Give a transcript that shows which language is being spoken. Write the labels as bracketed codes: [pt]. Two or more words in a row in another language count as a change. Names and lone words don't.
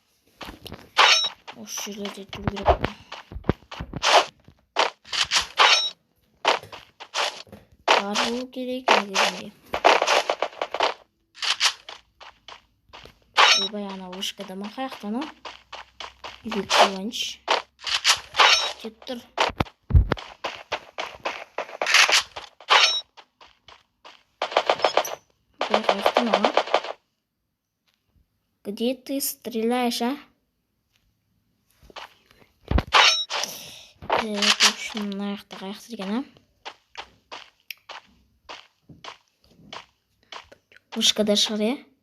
[kk] Осы жерлерде жүру керек. Бар болу керек негізінде. Ойбай, ана вышкада ма қаяқтан о? Үйге қойыншы. Кеп тұр. [ru] Где ты стреляешь, а? В общем, [kk] мына жақта қаяқты екен, а? Вышкада шығар, е?